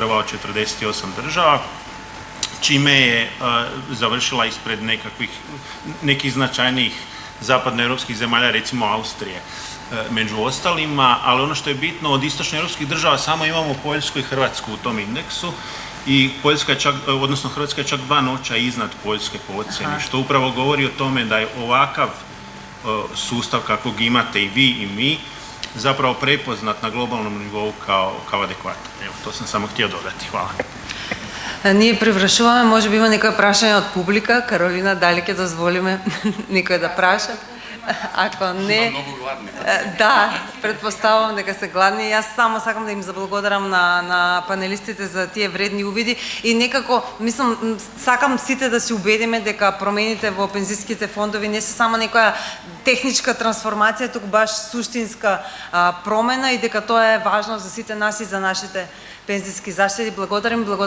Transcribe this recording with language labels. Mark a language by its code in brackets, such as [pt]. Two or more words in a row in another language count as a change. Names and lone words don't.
[hr] od 48 država, čime je završila ispred nekih značajnijih zapadnoevropskih zemalja, recimo Austrije među ostalima, ali ono što je bitno, od istočnoevropskih država samo imamo Poljsku i Hrvatsku u tom indeksu i Poljska je čak, odnosno Hrvatska je čak 2 noća iznad Poljske po ocjeni, što upravo govori o tome da je ovakav sustav kakvog imate i vi i mi zapravo prepoznat na globalnom nivou kao adekvatan. Evo, to sam samo htio dodati. Hvala. [mk] Ние превршуваме, може би има некој прашање од публика. Каролина, дали ќе дозволиме некој да праша? Ако не... Многу гладни. Да, предпоставувам дека се гладни. Јас само сакам да им заблагодарам на панелистите за тие вредни увиди и некако, мислам, сакам сите да се убедиме дека промените во пензиските фондови не се само некоја техничка трансформација, туку баш суштинска промена и дека тоа е важно за сите нас и за нашите пензиски заштети.